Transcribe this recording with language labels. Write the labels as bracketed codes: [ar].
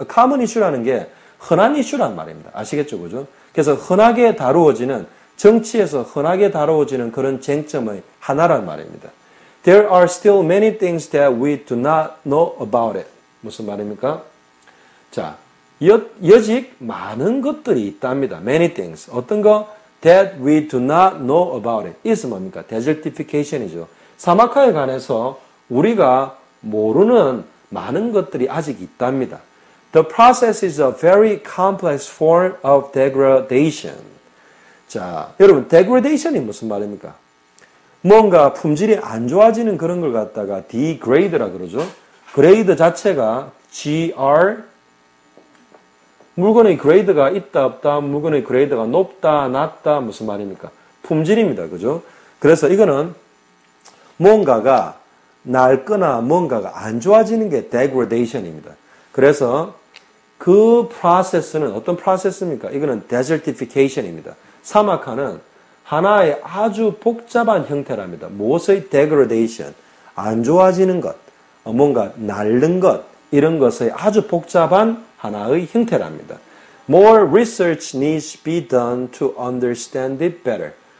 [en] A common issue [ko] 라는 게 흔한 이슈란 말입니다. 아시겠죠, 그죠? 그래서 흔하게 다루어지는 정치에서 흔하게 다루어지는 그런 쟁점의 하나란 말입니다. [en] There are still many things that we do not know about it. [ko] 무슨 말입니까? 자, 여직 많은 것들이 있답니다. [en] Many things. [ko] 어떤 거? [en] That we do not know about it. [ko] 이것은 뭡니까? Desertification이죠. 사막화에 관해서 우리가 모르는 많은 것들이 아직 있답니다. [en] The process is a very complex form of degradation. [ko] 자, 여러분, degradation이 무슨 말입니까? 뭔가 품질이 안 좋아지는 그런 걸 갖다가 degrade라 그러죠. grade 자체가 gr, 물건의 grade가 있다 없다, 물건의 grade가 높다 낮다, 무슨 말입니까? 품질입니다. 그죠? 그래서 이거는 뭔가가 낡거나 뭔가가 안 좋아지는 게 degradation입니다. 그래서 그 프로세스는 어떤 프로세스입니까? 이거는 desertification입니다. 사막화는 하나의 아주 복잡한 형태랍니다. 무엇의 degradation? 안 좋아지는 것, 뭔가 낡는 것, 이런 것의 아주 복잡한 하나의 형태랍니다. [en] More research needs to be done to understand it better.